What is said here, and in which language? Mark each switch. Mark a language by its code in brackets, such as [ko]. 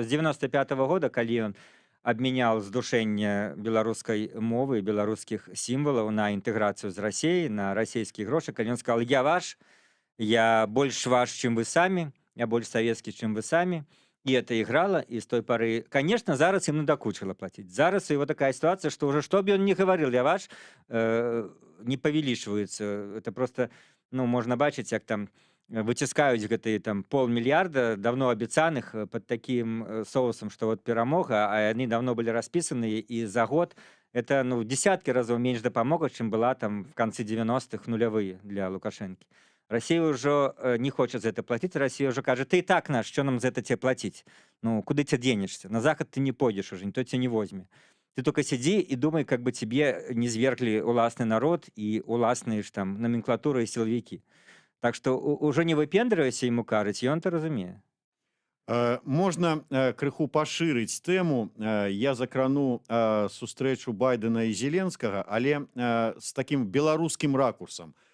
[be] З 95-го года, калі ён абмяняў здушэнне беларускай мовы, беларускіх сімвалаў на інтэграцыю з Расіяй, на расійскія грошы, калі ён сказал: я ваш, я больш ваш, чым вы самі, я больш савецкі, чым вы самі. [ru] І это іграла, [be] і з той пары, конечно, зараз ім надакучыла плаціць. [ru] Зараз у его такая ситуация, что уже что бы он ни говорил, я ваш, не павялічваюцца. [be] Это просто, ну, можна бачыць, як там выціскаюць гэтыя там полмільярда давно абяцаных [ru] под таким соусом, что вот [be] перамога, а яны давно былі распісаныя, і за год это, ну, десяткі разоў менш дапамога, чым была там в канцы 90-х нулявыя для Лукашэнкі. [ru] Россия уже не хочет за это платить. Россия уже кажет: ты и так наш, что нам за это тебе платить? Ну, куда ты денешься? На Запад ты не пойдешь уже, никто тебя не возьмет. Ты только сиди и думай, как бы тебе не свергли [be] уласный народ [ru] и уласные ж там номенклатура и силовики. Так что уже не выпендривайся ему кажуть, и он-то разумеет. [be] Можна крыху пашырыць тэму. Я закрану сустрэчу Байдена і Зеленскага, але з такім беларускім ракурсам.